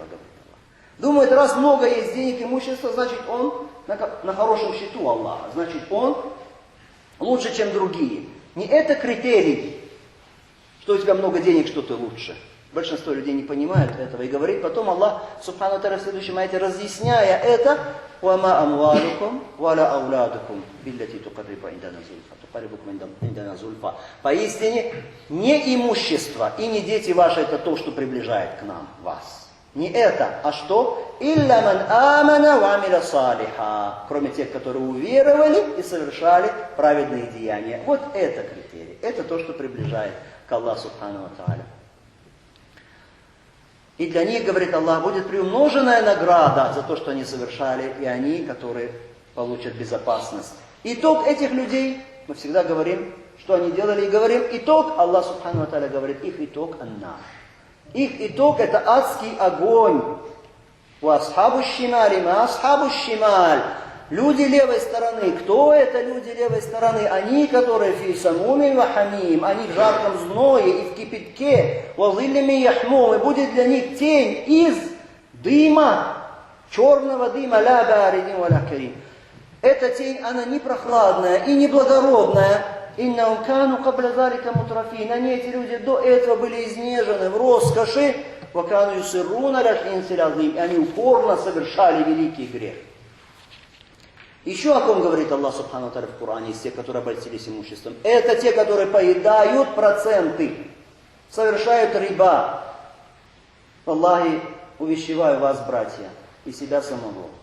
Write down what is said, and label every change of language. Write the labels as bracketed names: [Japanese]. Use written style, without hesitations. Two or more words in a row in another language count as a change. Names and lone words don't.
[Russian] Думает, раз много есть денег, имущества, значит он на хорошем счету Аллаха. Значит он лучше, чем другие. Не это критерий, что у тебя много денег, что ты лучше. Большинство людей не понимают этого. И говорит потом Аллах [Arabic] سبحانه وتعالى [Russian] в следующем аяте, разъясняя это: [Arabic] «وما أموالكم ولا أولادكم بالتي تقربكم عندنا زلفى». [Russian] Поистине, не имущество и не дети ваши это то, что приближает к нам вас. Не это, а что? [Arabic] «إلا من آمن وعمل صالحا». [Russian] Кроме тех, которые уверовали и совершали праведные деяния. Вот это критерий. Это то, что приближает к Аллаху [Arabic] سبحانه وتعالى. [Russian] И для них, говорит Аллах, будет приумноженная награда за то, что они совершали, и они, которые получат безопасность. Итог этих людей, мы всегда говорим, что они делали, и говорим, итог, Аллах [Arabic] سبحانه وتعالى [Russian] говорит, их итог аннар. Их итог это адский огонь. [Arabic] أصحاب الشمال ما أصحاب الشمال. [Russian] Люди левой стороны. Кто это люди левой стороны? Они, которые [Arabic] في سموم وحميم. [Russian] Они в жарком зное и в кипятке. [Arabic] وظل من يحموم. [Russian] И будет для них тень из дыма. Черного дыма. [Arabic] لا بارد ولا كريم. [Russian] Эта тень, она не прохладная и не благородная. [Arabic] إنهم كانوا قبل ذلك مترفين. [Russian] Они, эти люди, до этого были изнежены в роскоши. [Arabic] وكانوا يصرون على الحنث العظيم. [Russian] И они упорно совершали великий грех. Еще о ком говорит Аллах [Arabic] سبحانه وتعالى [Russian] в Коране, из тех, которые обольстились имуществом? Это те, которые поедают проценты, совершают риба. Аллахи, увещеваю вас, братья, и себя самого.